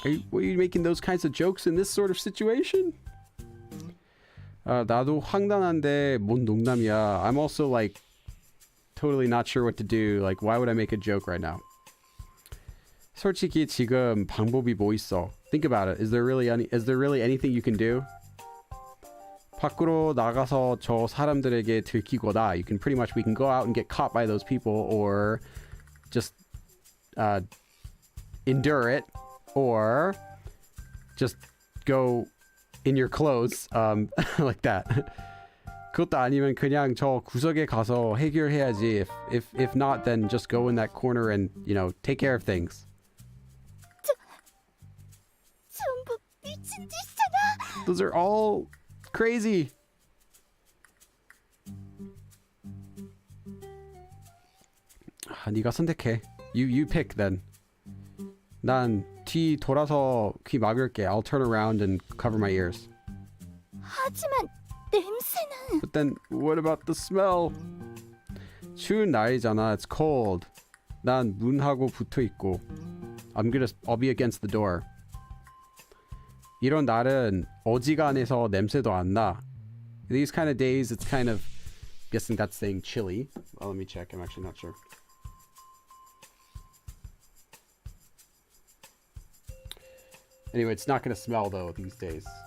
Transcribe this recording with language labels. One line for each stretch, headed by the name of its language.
English: Were you making those kinds of jokes in this sort of situation?
Korean: 나도 황당한데 뭔 농담이야.
English: I'm also like totally not sure what to do. Like, why would I make a joke right now?
Korean: 솔직히 지금 방법이 뭐 있어?
English: Think about it. Is there really anything you can do?
Korean: 밖으로 나가서 저 사람들에게 들키거나
English: we can go out and get caught by those people, or just endure it, or just go in your clothes like that.
Korean: 그것도 아니면 그냥 저 구석에 가서 해결해야지.
English: If not, then just go in that corner and, you know, take care of things.
Korean: 전부 미친 짓이잖아.
English: Those are all crazy.
Korean: 네가 선택해.
English: You pick then.
Korean: 난 뒤 돌아서 귀 막을게.
English: I'll turn around and cover my ears.
Korean: 하지만 냄새는.
English: But then what about the smell?
Korean: 추운 날이잖아.
English: It's cold.
Korean: 난 문하고 붙어 있고.
English: I'll be against the door.
Korean: 이런 날은 어지간해서 냄새도 안 나.
English: These kind of days, it's kind of, guessing that's saying chilly. Well, let me check. I'm actually not sure. Anyway, it's not going to smell though these days.